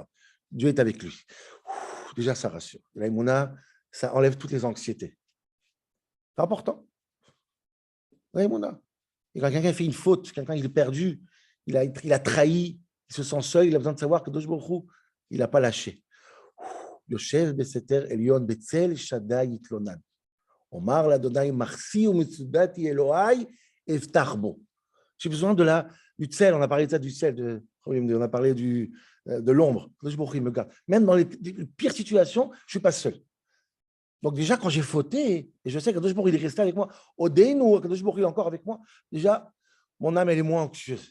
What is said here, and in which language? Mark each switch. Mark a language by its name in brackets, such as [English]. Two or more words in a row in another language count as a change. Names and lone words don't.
[French] Dieu est avec lui. Déjà, ça rassure. La émouna, ça enlève toutes les anxiétés. C'est important. La émouna. Et quand quelqu'un fait une faute, quelqu'un il est perdu, il a trahi, il se sent seul, il a besoin de savoir que [Hebrew] קדוש ברוך הוא, [French] il n'a pas lâché. [Hebrew] יושב בסתר עליון בצל שדי יתלונן. אמר לאדני מחסי ומצודתי אלהי אבטח בו. [French] J'ai besoin du tsel, on a parlé de ça, du tsel, on a parlé de l'ombre. Même dans les pires situations, je ne suis pas seul. Donc déjà, quand j'ai fauté, et je sais que [Hebrew] קדוש ברוך הוא, [French] il est resté avec moi, [Hebrew] עודנו קדוש ברוך הוא, [French] il est encore avec moi, déjà, mon âme, elle est moins anxieuse.